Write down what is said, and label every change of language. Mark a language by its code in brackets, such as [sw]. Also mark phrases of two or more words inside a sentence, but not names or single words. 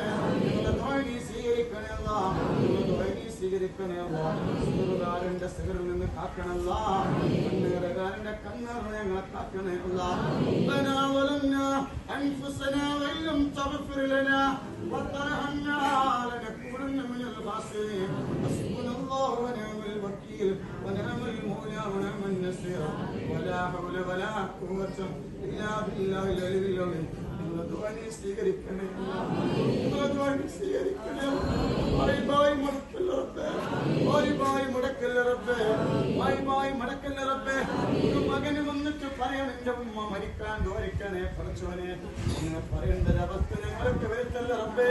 [ml] ഞങ്ങളെ ദുആ നീ സ്വീകരിക്കണേ അല്ലാഹ്. ഞങ്ങളെ ദുആ നീ സ്വീകരിക്കണേ അല്ലാഹ്. സിഗറുകാരന്റെ സിഗറിൽ നിന്ന് കാക്കണേ അല്ലാഹ്. കണ്ണേറുകാരന്റെ കണ്ണേറിനെ ഞങ്ങളെ കാക്കണേ അല്ലാഹ്. [ar] ربنا ظلمنا أنفسنا وإن لم تغفر لنا وترحمنا لنكونن من الخاسرين. حسبنا الله ونعم الوكيل ونعم المولى ونعم النصير ولا حول ولا قوة إلا بالله العلي العظيم. [ml] സ്വീകരിക്കണേ സ്വീകരിക്കണേ. ഒരു മകന് വന്നിട്ട് പറയണം എന്റെ ഉമ്മ മരിക്കാൻ ദ്വാരിക്കണേ പഠിച്ചവനെ. അങ്ങനെ പറയേണ്ട ഒരവസ്ഥ ഞങ്ങൾക്ക് വരുത്തല്ല റബ്ബേ.